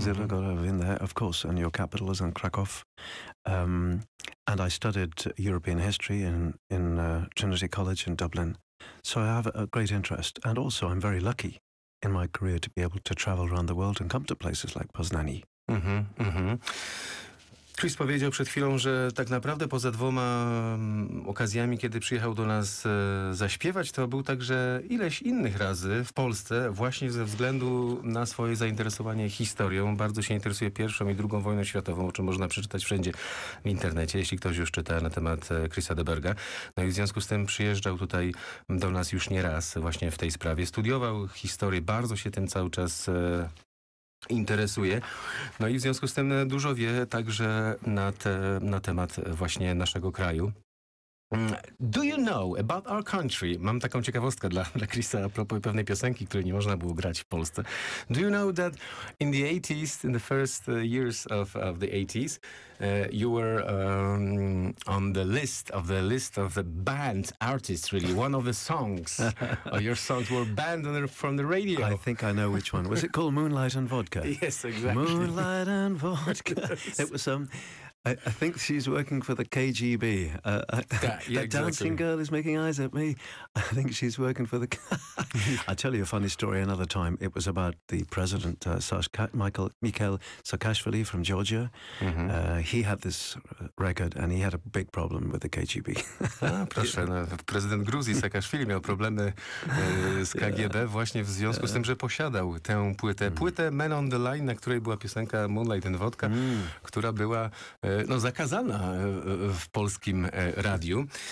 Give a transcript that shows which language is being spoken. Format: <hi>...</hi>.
<en>Zielona Góra, I've been there, of course, and your capital is in Krakow. And I studied European history in Trinity College in Dublin. So I have a great interest. And also I'm very lucky in my career to be able to travel around the world and come to places like Poznań.</en> <pl>Chris powiedział przed chwilą, że tak naprawdę poza dwoma okazjami, kiedy przyjechał do nas zaśpiewać, to był także ileś innych razy w Polsce, właśnie ze względu na swoje zainteresowanie historią. Bardzo się interesuje I i II wojną światową, o czym można przeczytać wszędzie w internecie, jeśli ktoś już czyta na temat Chrisa the Burgha. No i w związku z tym przyjeżdżał tutaj do nas już nie raz właśnie w tej sprawie. Studiował historię, bardzo się tym cały czas interesuje. No i w związku z tym dużo wie także na temat właśnie naszego kraju.</pl> <en>Do you know about our country?</en> <pl>Mam taką ciekawostkę dla Chrisa a propos pewnej piosenki, której nie można było grać w Polsce.</pl> <en>Do you know that in the 80s, in the first years of the 80s, you were on the list of the banned artists, really. One of the songs, your songs were banned from the radio. I think I know which one. Was it called Moonlight and Vodka? Yes, exactly. Moonlight and Vodka. It was I think she's working for the KGB. That dancing girl is making eyes at me. I think she's working for the... I'll tell you a funny story another time. It was about the president, Mikhail Saakashvili from Georgia. He had this record and he had a big problem with the KGB.</en> <pl>Proszę, no, prezydent Gruzji Saakaszwili miał problemy z KGB właśnie w związku z tym, że posiadał tę płytę Man on the Line, na której była piosenka Moonlight and Vodka, która była zakazana w polskim radiu.</pl>